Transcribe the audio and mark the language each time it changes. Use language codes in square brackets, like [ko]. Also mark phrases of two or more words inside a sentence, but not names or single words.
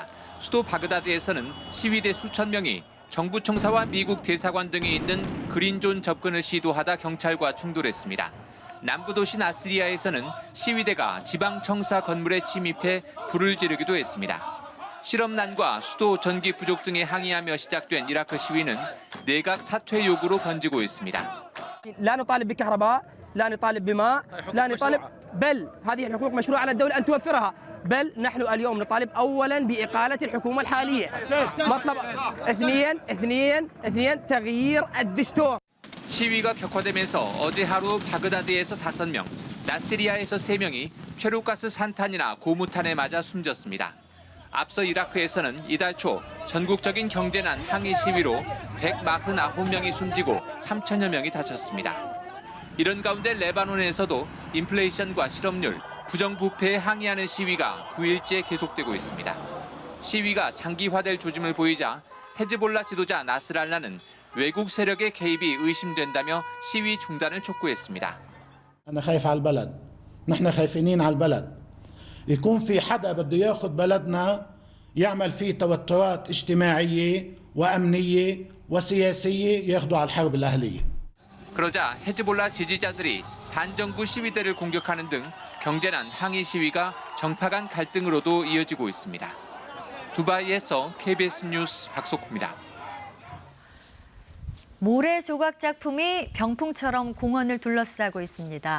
[ko] 수도 바그다드에서는 시위대 수천 명이 정부 청사와 미국 대사관 등이 있는 그린존 접근을 시도하다 경찰과 충돌했습니다. 남부 도시 나스리야에서는 시위대가 지방 청사 건물에 침입해 불을 지르기도 했습니다. 실업난과 수도 전기 부족 등에 항의하며 시작된 이라크 시위는 내각 사퇴 요구로 번지고 있습니다. [ar] لا نطالب بكهرباء، لا نطالب بماء، لا نطالب بل هذه الحقوق مشروعة على الدولة أن توفرها. بل نحن اليوم نطالب أولاً بإقالة الحكومة الحالية. مطلب اثنين تغيير الدستور. [ko] 시위가 격화되면서 어제 하루 바그다드에서 5명, 나스리야에서 3명이 최루가스 산탄이나 고무탄에 맞아 숨졌습니다. 앞서 이라크에서는 이달 초 전국적인 경제난 항의 시위로 149명이 숨지고 3천여 명이 다쳤습니다. 이런 가운데 레바논에서도 인플레이션과 실업률, 부정부패에 항의하는 시위가 9일째 계속되고 있습니다. 시위가 장기화될 조짐을 보이자 헤즈볼라 지도자 나스랄라는 외국 세력의 개입이 의심된다며 시위 중단을 촉구했습니다. [ar] أنا خايف على البلد. نحن خايفين على البلد. يكون في حدا بده ياخذ بلدنا يعمل فيه توترات اجتماعية وأمنية وسياسية ياخذوا على الحرب الأهلية. [ko] 그러자 헤즈볼라 지지자들이 반정부 시위대를 공격하는 등 경제난 항의 시위가 정파 간 갈등으로도 이어지고 있습니다. 두바이에서 KBS 뉴스 박석호입니다. 모래 조각 작품이 병풍처럼 공원을 둘러싸고 있습니다.